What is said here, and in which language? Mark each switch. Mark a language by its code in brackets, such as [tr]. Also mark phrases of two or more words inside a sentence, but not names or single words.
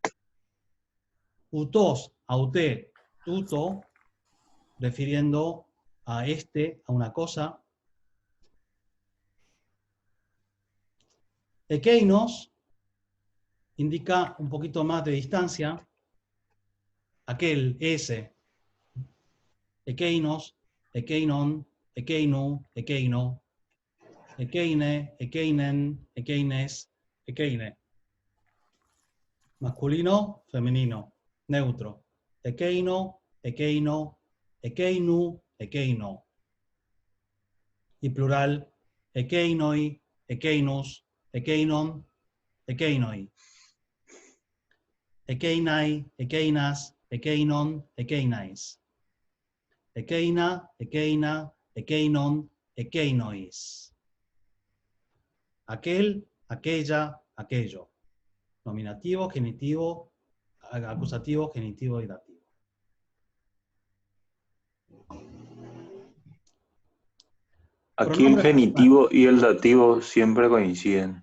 [el] οὗτος, αὕτη, τοῦτο, [es] refiriendo a una cosa. Ekeinos indica un poquito más de distancia. Aquel, ese. [el] ἐκεῖνος, ἐκεῖνον, ἐκείνου, ἐκείνῳ. ἐκείνη, ἐκείνην, ἐκείνης, ἐκείνῃ. [es] Masculino, femenino, neutro. [el] ἐκεῖνο, ἐκεῖνο, ἐκείνου, ἐκείνῳ. [es] Y plural, [el] ἐκεῖνοι, ἐκείνους, ἐκείνων, ἐκεῖνοι. ἐκεῖναι, ἐκείνας, ἐκείνων, ἐκείναις. ἐκεῖνα, ἐκεῖνα, ἐκείνων, ἐκείνοις. [es] Aquel, aquella, aquello. Nominativo, genitivo, acusativo, genitivo y dativo. Aquí el genitivo y el dativo siempre coinciden.